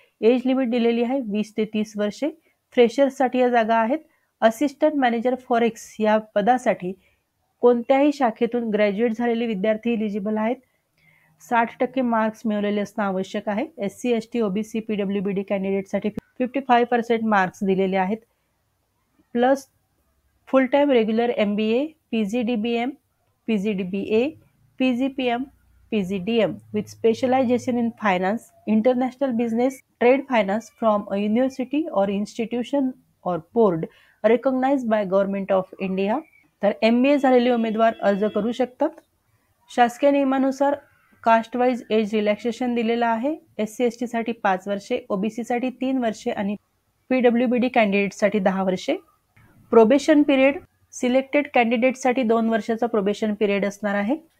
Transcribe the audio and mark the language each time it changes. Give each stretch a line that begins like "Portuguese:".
Marathi: Age limit दिलेली आहे 20 ते 30 वर्षे. फ्रेशर्ससाठी या जागा आहेत. असिस्टंट मॅनेजर फॉरेक्स या पदासाठी कोणत्याही शाखेतून ग्रॅज्युएट झालेले विद्यार्थी इलिजिबल आहेत. 60% मार्क्स मिळवलेले असणं आवश्यक आहे. SC, ST, OBC, PWBD कॅन्डिडेटसाठी 55% marks दिलेले आहेत.
English: Plus full time regular MBA, PGDBM, PGDBA, PGPM, PGDM with specialization in finance, international business, trade finance from a university or institution or board recognized by Government of India.
Marathi: तर MBA झालेले उमेदवार अर्ज करू शकतात. शासकीय नियमानुसार कास्ट वाईज एज रिलॅक्सेशन दिलेलं आहे. SC, ST साठी 5 वर्षे, OBC साठी 3 वर्षे आणि PWBD कॅन्डिडेटसाठी 10 वर्षे. प्रोबेशन पिरियड सिलेक्टेड कॅन्डिडेटसाठी 2 वर्षाचा प्रोबेशन पिरियड असणार आहे.